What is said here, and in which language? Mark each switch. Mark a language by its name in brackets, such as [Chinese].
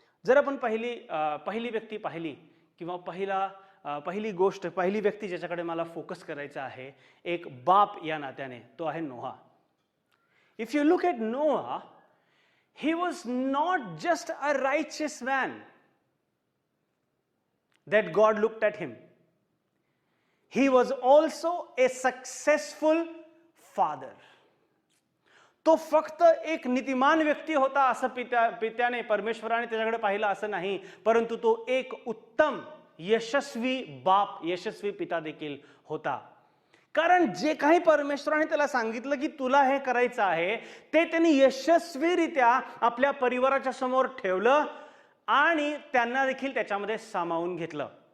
[Marathi] जर आपण पहिली व्यक्ती पाहिली किंवा पहिली गोष्ट, पहिली व्यक्ती ज्याच्याकडे मला फोकस करायचा आहे एक बाप या नात्याने, तो आहे नोहा. [English] If you look at Noah, he was not just a righteous man that God looked at him. He was also a successful father. [Marathi] तो फक्त एक नीतिमान व्यक्ती होता असं पित्याने, परमेश्वराने त्याच्याकडे पाहिलं असं नाही, परंतु तो एक उत्तम यशस्वी बाप, यशस्वी पिता देखील होता. कारण जे काही परमेश्वराने त्याला सांगितलं की तुला हे करायचं आहे, ते त्यांनी यशस्वीरित्या आपल्या परिवाराच्या समोर ठेवलं आणि त्यांना देखील त्याच्यामध्ये सामावून घेतलं.